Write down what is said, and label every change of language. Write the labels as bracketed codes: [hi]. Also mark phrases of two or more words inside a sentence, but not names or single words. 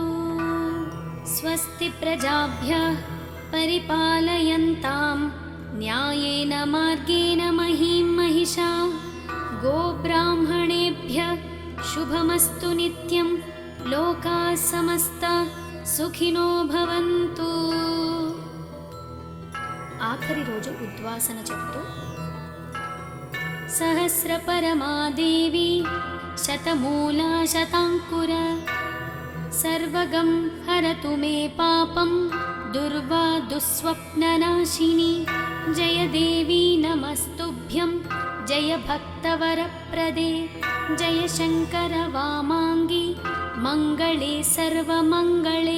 [sa] स्वस्ति प्रजाभ्यः परिपालयन्तां न्यायेन मार्गेण महीं महिषा। गोब्राह्मणेभ्यः शुभमस्तु नित्यं, लोकाः समस्ताः सुखिनो भवन्तु। [te] ఆఖరి రోజు ఉద్వాసన చెప్తూ [sa] सहस्रपरमादेवी शतमूला शताङ्कुर, सर्वगं हरतु मे पापं दुर्वा दुःस्वप्ननाशिनी। जय देवी नमस्तुभ्यं, जय भक्तवरप्रदे, जय शङ्कर वामाङ्गी, मङ्गले सर्वमङ्गले।